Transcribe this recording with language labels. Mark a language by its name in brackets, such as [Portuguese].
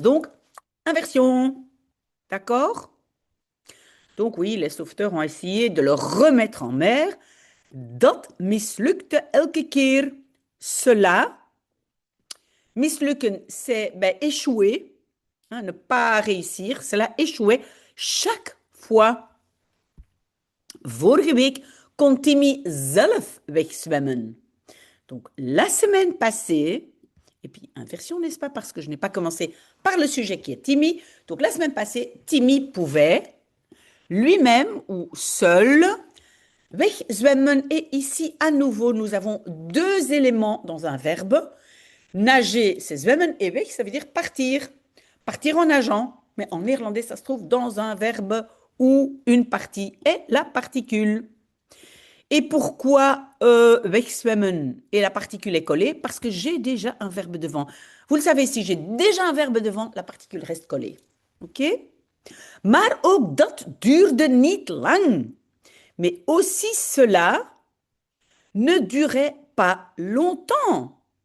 [French] Donc, inversion. D'accord? Donc, oui, les sauveteurs ont essayé de le remettre en mer. [Dutch] Dat mislukte elke keer. [French] Cela, mislukken, c'est échouer, hein, ne pas réussir. Cela échouait chaque fois. [Dutch] Vorige week kon Timmy zelf wegzwemmen. [French] Donc, la semaine passée, et puis inversion, n'est-ce pas? Parce que je n'ai pas commencé par le sujet qui est Timmy. Donc, la semaine passée, Timmy pouvait lui-même ou seul wegzwemmen. Et ici, à nouveau, nous avons deux éléments dans un verbe. Nager, c'est zwemmen, et weg, ça veut dire partir. Partir en nageant. Mais en néerlandais, ça se trouve dans un verbe où une partie est la particule. Et pourquoi wegzwemmen et la particule est collée? Parce que j'ai déjà un verbe devant. Vous le savez, si j'ai déjà un verbe devant, la particule reste collée. OK? [Dutch] Maar ook dat duurde niet lang. [French] Mais aussi cela ne durait pas longtemps.